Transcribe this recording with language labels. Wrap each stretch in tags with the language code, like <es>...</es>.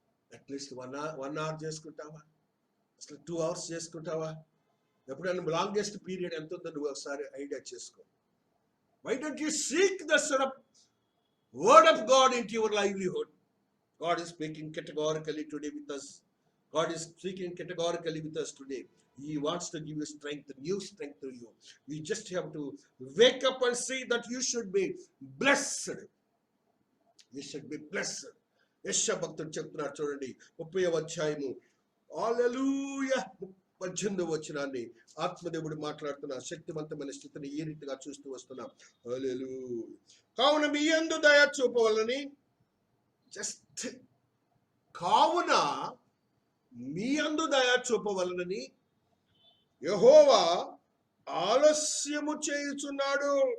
<te>At least 1 hour చేసుకుంటావా? అసలు 2 hours చేసుకుంటావా? ఎప్పుడైనా లాంగెస్ట్ పీరియడ్ ఎంత ఉందో నువ్వు ఒకసారి ఐడియా చేసుకో.</te> <en>Why don't you seek the word of God into your livelihood? God is speaking categorically today with us. God is speaking categorically with us today. He wants to give you strength, new strength to you. You just have to wake up and see that you should be blessed. You should be blessed.</en> <te>యెషయా భక్తుడు చెప్తున్నారు చూడండి 30వ అధ్యాయము హల్లెలూయా 18వ వచనాన్ని ఆత్మదేవుడు మాట్లాడుతున్న శక్తివంతమైన స్థితిని ఈ రీతిగా చూస్తూ వస్తున్నాం. హల్లెలూయా. కావున మీ యందు దయ చూపవలని జస్ట్ కావున మీ యందు దయ చూపవలనని యెహోవా ఆలస్యము చేయుచున్నాడు.</te>